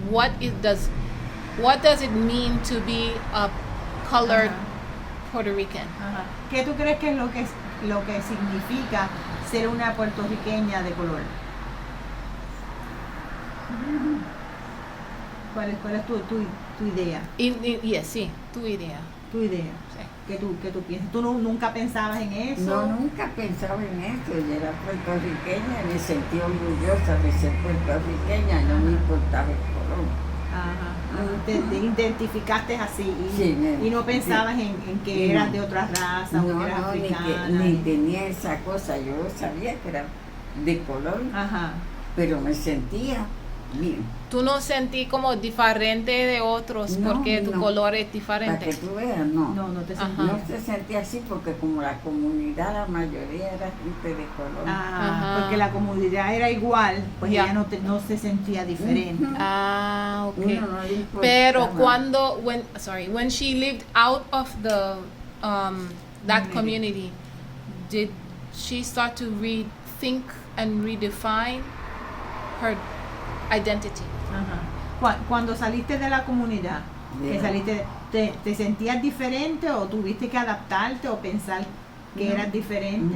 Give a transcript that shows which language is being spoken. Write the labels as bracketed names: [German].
[English] What does it mean to be a colored Puerto Rican? [Spanish] ¿Qué tú crees que es lo que significa ser una puertorriqueña de color? ¿Cuál es tu idea? Sí, tu idea. Tu idea. Sí. ¿Qué tú piensas? ¿Tú nunca pensabas en eso? No, nunca pensaba en eso. Yo era puertorriqueña y me sentí orgullosa de ser puertorriqueña. No me importaba el color. Ajá. Te identificaste así sí, y no pensabas en que eras de otra raza o que eras africana. Ni tenía esa cosa. Yo sabía que era de color, pero me sentía bien. ¿Tú no sentí como diferente de otros porque tu color es diferente? Para que tú veas, no. No te sentías. No se sentía así porque como la comunidad, la mayoría era gente de color. Porque la comunidad era igual, pues ella no se sentía diferente. [English] Okay. [Spanish] No Pero [English] when she lived out of the that community, did she start to rethink and redefine her identity? [Spanish] Cuando saliste de la comunidad, ¿te sentías diferente o tuviste que adaptarte o pensar que eras diferente?